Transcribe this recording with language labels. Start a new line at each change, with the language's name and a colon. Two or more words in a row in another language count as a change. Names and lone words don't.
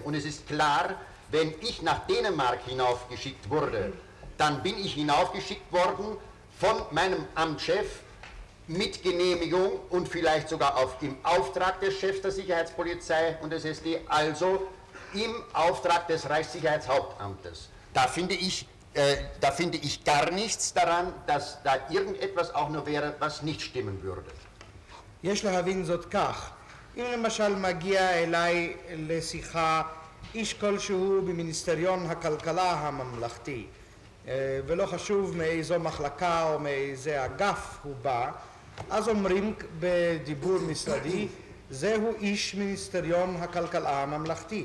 German: Und es ist klar, wenn ich nach Dänemark hinaufgeschickt wurde, dann bin ich hinaufgeschickt worden von meinem Amtschef mit Genehmigung und vielleicht sogar im Auftrag des Chefs der Sicherheitspolizei und des SD, also im Auftrag des Reichssicherheitshauptamtes. Da finde ich gar nichts daran, dass da irgendetwas auch nur wäre, was nicht stimmen würde.
Hebrew: יש להבין זאת כך, אם למשל מגיע אליי לשיחה איש כלשהו במיניסטריון הכלכלה הממלכתי, ולא חשוב מאיזו מחלקה או מאיזה אגף הוא בא, אז אומרים בדיבור משרדי, זהו איש מיניסטריון הכלכלה הממלכתי.